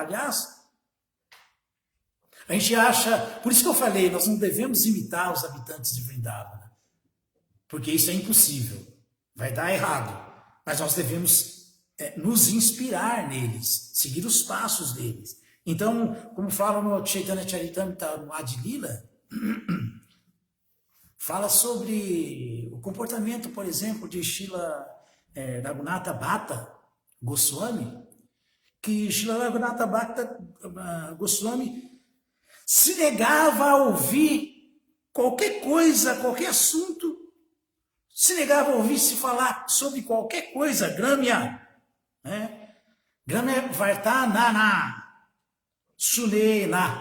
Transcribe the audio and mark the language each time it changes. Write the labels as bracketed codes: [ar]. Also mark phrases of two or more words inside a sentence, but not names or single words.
[pt] Aliás, a gente acha, por isso que eu falei, nós não devemos imitar os habitantes de Vrindavana, porque isso é impossível, vai dar errado, mas nós devemos nos inspirar neles, seguir os passos deles. Então, como fala no Chaitanya Charitamrita, no Adi Lila, fala sobre o comportamento, por exemplo, de Srila Raghunatha Bhatta Goswami, que Srila Raghunatha Bhatta Goswami se negava a ouvir qualquer coisa, qualquer assunto, se negava a ouvir se falar sobre qualquer coisa, Gramya, Gramya Vartanana, Sunena.